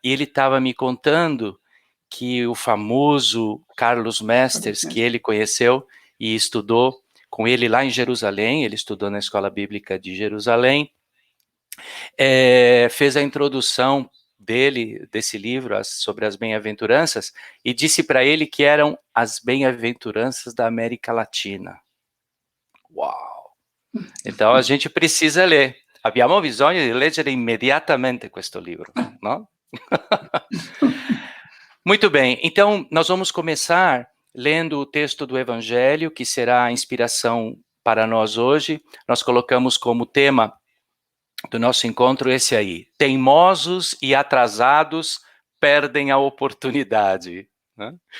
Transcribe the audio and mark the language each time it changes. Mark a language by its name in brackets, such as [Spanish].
[Portuguese] E ele estava me contando que o famoso Carlos Mesters, que ele conheceu e estudou com ele lá em Jerusalém, ele estudou na Escola Bíblica de Jerusalém, fez a introdução desse livro sobre as bem-aventuranças e disse para ele que eram as bem-aventuranças da América Latina. Uau! Então a gente precisa ler. [Italian] Abbiamo bisogno di leggere immediatamente questo livro, [Portuguese] não? Muito bem, então nós vamos começar lendo o texto do Evangelho, que será a inspiração para nós hoje. Nós colocamos como tema do nosso encontro esse aí: teimosos e atrasados perdem a oportunidade, né?